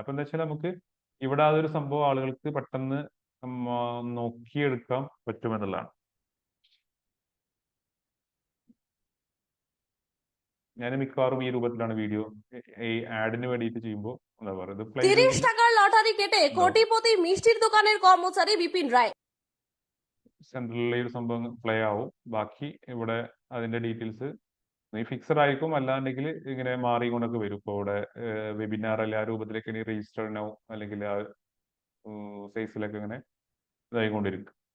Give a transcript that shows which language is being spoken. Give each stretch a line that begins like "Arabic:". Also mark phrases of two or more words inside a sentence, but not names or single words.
Malayalam: അപ്പൊ എന്താ വെച്ചാൽ നമുക്ക് ഇവിടെ അതൊരു സംഭവം ആളുകൾക്ക് പെട്ടെന്ന് നോക്കിയെടുക്കാൻ പറ്റുമെന്നുള്ളതാണ്. ഞാൻ മിക്കവാറും ഈ രൂപത്തിലാണ് വീഡിയോ ഈ ആഡിന് വേണ്ടിയിട്ട് ചെയ്യുമ്പോൾ എന്താ പറയുക,
Bangla: 30 টাকার লটারি কেটে কোটিপতি মিষ্টির দোকানের কর্মচারী বিপিন রায়
Malayalam: സെൻട്രലിലെ ഒരു സംഭവം പ്ലേ ആവും. ബാക്കി ഇവിടെ അതിന്റെ
English: details fixed
Malayalam: ആയിരിക്കും, അല്ലാണ്ടെങ്കിൽ ഇങ്ങനെ മാറിക്കൊണ്ടൊക്കെ വരും. ഇപ്പോൾ ഇവിടെ വെബിനാർ അല്ലെ ആ രൂപത്തിലേക്ക് ഇനി
English: register now
Malayalam: അല്ലെങ്കിൽ ആ സൈസിലൊക്കെ ഇങ്ങനെ ഇതായിക്കൊണ്ടിരിക്കും.